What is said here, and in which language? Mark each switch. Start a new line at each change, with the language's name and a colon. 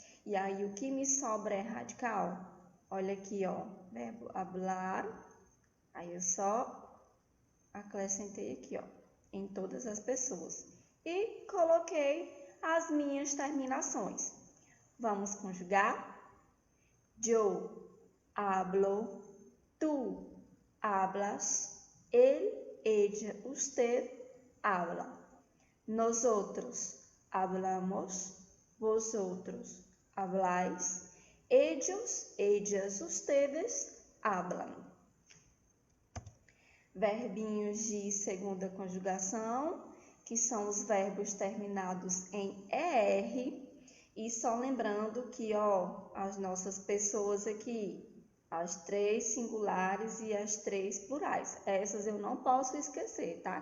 Portuguese: E aí o que me sobra é radical? Olha aqui, verbo hablar. Aí eu só acrescentei aqui, em todas as pessoas. E coloquei as minhas terminações. Vamos conjugar?
Spanish: Yo hablo, tú hablas, él, ella, usted habla. Nosotros hablamos, vosotros habláis, ellos, ellas, ustedes hablan.
Portuguese: Verbinhos de segunda conjugação, que são os verbos terminados em ER, e só lembrando que, as nossas pessoas aqui, as 3 singulares e as 3 plurais, essas eu não posso esquecer, tá?